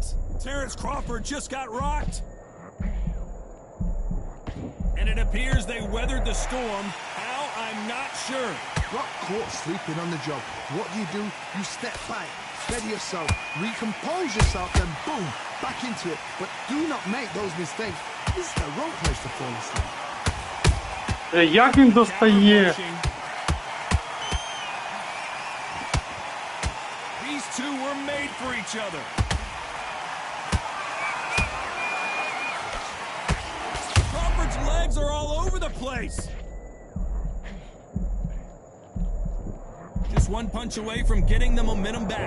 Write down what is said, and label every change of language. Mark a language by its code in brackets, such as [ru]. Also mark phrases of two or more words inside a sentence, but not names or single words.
[en] Terrence Crawford just got rocked. And it appears they weathered the storm. How? I'm not sure. Got caught sleeping on the job. What do? You step back, steady yourself, recompose yourself, and boom, back into it. But do not make those mistakes. This is the wrong place to fall asleep. [uk] Як він достає? [en] These two were made for each other. Crawford's legs are all over the place. Just one punch away from getting the momentum back.